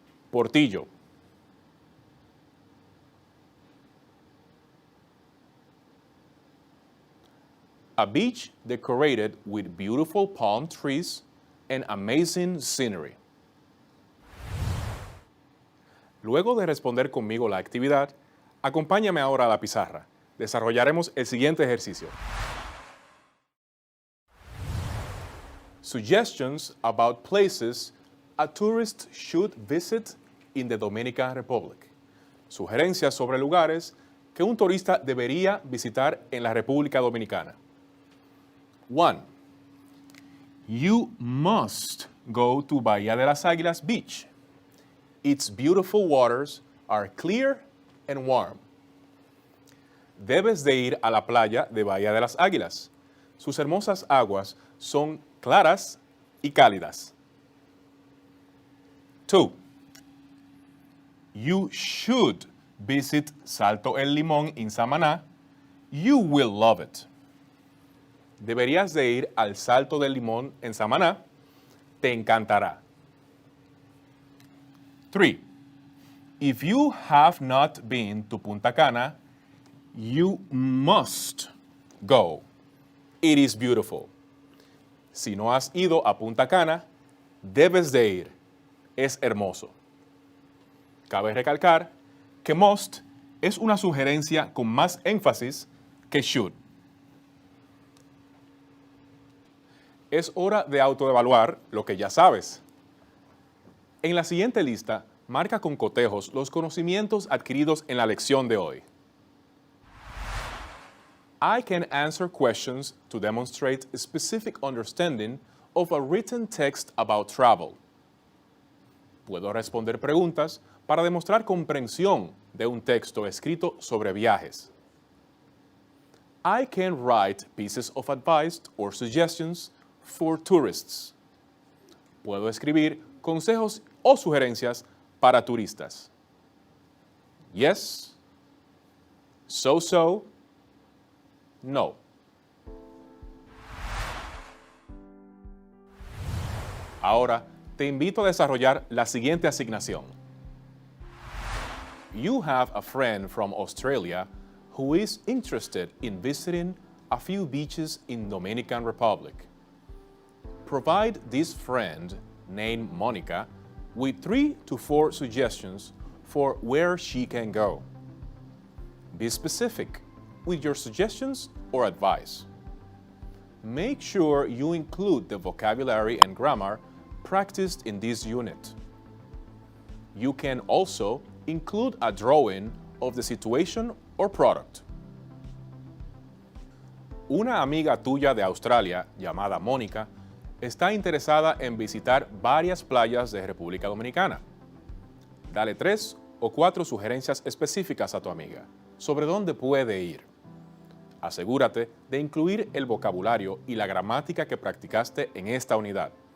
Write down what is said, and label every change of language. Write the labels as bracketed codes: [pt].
[en] Portillo. A beach decorated with beautiful palm trees and amazing scenery. [es] Luego de responder conmigo la actividad, acompáñame ahora a la pizarra. Desarrollaremos el siguiente ejercicio. [en] Suggestions about places a tourist should visit in the Dominican Republic. [es] Sugerencias sobre lugares que un turista debería visitar en la República Dominicana. [en] 1. You must go to Bahía de las Águilas Beach. Its beautiful waters are clear and warm. [es] Debes de ir a la playa de Bahía de las Águilas. Sus hermosas aguas son claras y cálidas. [en] 2. You should visit Salto El Limón in Samaná. You will love it. [es] Deberías de ir al Salto del Limón en Samaná. Te encantará. 3. [en] If you have not been to Punta Cana, you must go. It is beautiful. [es] Si no has ido a Punta Cana, debes de ir. Es hermoso. Cabe recalcar que must es una sugerencia con más énfasis que should. Es hora de autoevaluar lo que ya sabes. En la siguiente lista, marca con cotejos los conocimientos adquiridos en la lección de hoy. [en] I can answer questions to demonstrate a specific understanding of a written text about travel. [es] Puedo responder preguntas para demostrar comprensión de un texto escrito sobre viajes. [en] I can write pieces of advice or suggestions for tourists. [es] Puedo escribir consejos o sugerencias para turistas. [en] Yes, so, no. [es] Ahora te invito a desarrollar la siguiente asignación. [en] You have a friend from Australia who is interested in visiting a few beaches in Dominican Republic. Provide this friend, named Monica, with 3 to 4 suggestions for where she can go. Be specific with your suggestions or advice. Make sure you include the vocabulary and grammar practiced in this unit. You can also include a drawing of the situation or product. [es] Una amiga tuya de Australia, llamada Mónica, está interesada en visitar varias playas de República Dominicana. Dale 3 o 4 sugerencias específicas a tu amiga sobre dónde puede ir. Asegúrate de incluir el vocabulario y la gramática que practicaste en esta unidad.